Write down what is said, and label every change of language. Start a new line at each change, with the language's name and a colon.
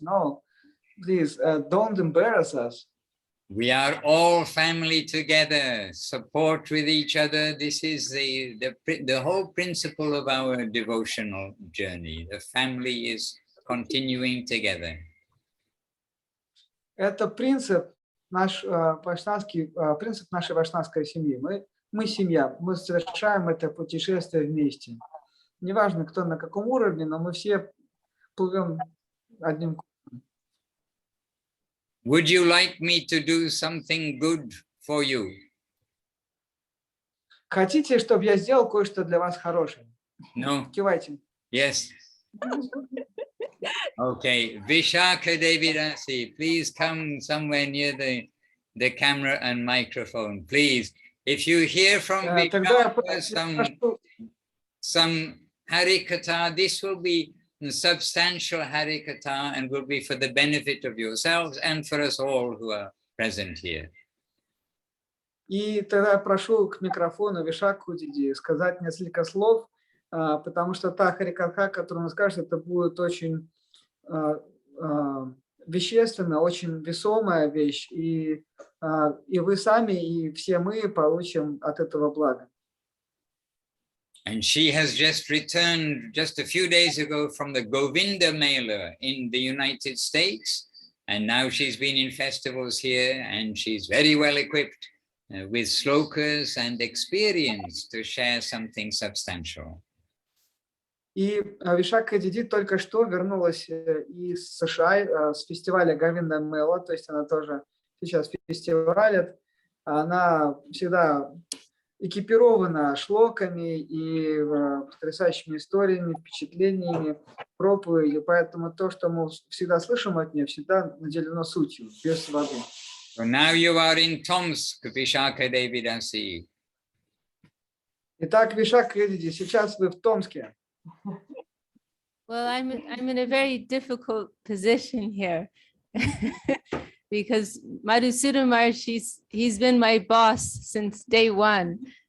English: No, please don't embarrass us. We are all family together, support with each other. This is the whole principle of our devotional journey. The family is continuing together.
Russian: Это принцип наш вайшнавский принцип нашей вайшнавской семьи. Мы мы семья, мы совершаем это путешествие вместе. Неважно, кто на каком уровне, но мы все плывем одним курсом.
English: Would you like me to do something good for you?
Russian: Хотите, чтобы я сделал кое-что для вас хорошее?
English: No?
Russian: Кивайте.
English: Yes. Okay. Vishaka Devi Dasi, please come somewhere near the camera and microphone, please. If you hear from
Russian: Тогда
English: Vishaka some Harikatha, this will be substantial Harikatha and will be for the benefit of yourselves and for us all who are present here.
Russian: И тогда прошу к микрофону Вишаку Диди сказать несколько слов, потому что та харикатха, которую он скажет, это будет очень вещественная, очень весомая вещь, и вы сами, и все мы получим от этого блага.
English: And she has just returned just a few days ago from the Govinda Mela in the United States. And now she's been in festivals here and she's very well equipped with slokas and experience to share something substantial.
Russian: И Вишака Диди только что вернулась из США с фестиваля Говинда Мела, то есть она тоже сейчас фестивалит. Она всегда экипирована шлоками и потрясающими историями, впечатлениями, проповедью, поэтому то, что мы всегда слышим от нее, всегда наделено сутью, без воды.
English: So now you are in Tomsk, Vishaka Devi Dasi.
Russian: Итак, Вишака Диди, сейчас вы в Томске.
English: Well, I'm in a very difficult position here because Madhusudana Maharaj, he's been my boss since day one.